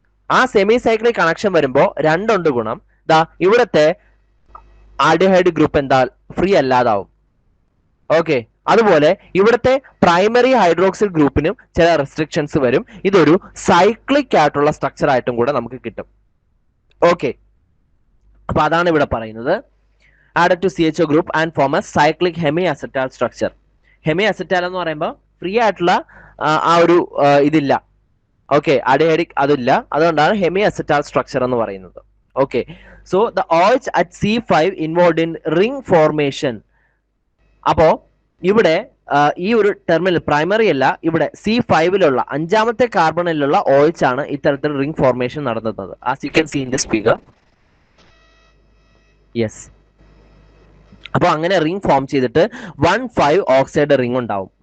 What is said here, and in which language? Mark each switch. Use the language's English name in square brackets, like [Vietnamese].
[Malayalam] ആ semi cyclic connection വരുമ്പോൾ 2 ഉണ്ട് ഗുണം. ഇവിടുത്തെ ആൽഡിഹൈഡ് ഗ്രൂപ്പ് എന്താ, ഫ്രീ അല്ലാതാവും. ഓക്കെ, അതുപോലെ ഇവിടുത്തെ പ്രൈമറി ഹൈഡ്രോക്സിൽ ഗ്രൂപ്പിനും ചില റെസ്ട്രിക്ഷൻസ് വരും. ഇതൊരു സൈക്ലിക് ആയിട്ടുള്ള സ്ട്രക്ചർ ആയിട്ടും കൂടെ നമുക്ക് കിട്ടും. ഓക്കെ, അപ്പൊ അതാണ് ഇവിടെ പറയുന്നത്. [English] added to CHO group and form a cyclic hemiacetal structure. [Malayalam] Hemiacetal എന്ന് പറയുമ്പോൾ ഫ്രീ ആയിട്ടുള്ള ആ ഒരു ഇതില്ല. ഓക്കെ, ആൽഡിഹൈഡിക് അതില്ല, അതുകൊണ്ടാണ് hemiacetal structure എന്ന് പറയുന്നത്. [English] Okay, so the OH at C5 involved in ring formation. [Malayalam] അപ്പോ ഇവിടെ ഈ ഒരു ടെർമിനൽ പ്രൈമറി അല്ല, ഇവിടെ C5ലുള്ള 5ാമത്തെ കാർബണിലുള്ള OH ആണ് ഇത്തരത്തിൽ റിംഗ് ഫോർമേഷൻ നടത്തുന്നത്. [English] As you can see in this figure. [Malayalam] Yes, അപ്പോൾ അങ്ങനെ റിംഗ് ഫോം ചെയ്തിട്ട് 1,5 ഓക്സൈഡ് റിംഗ് ഉണ്ടാവും.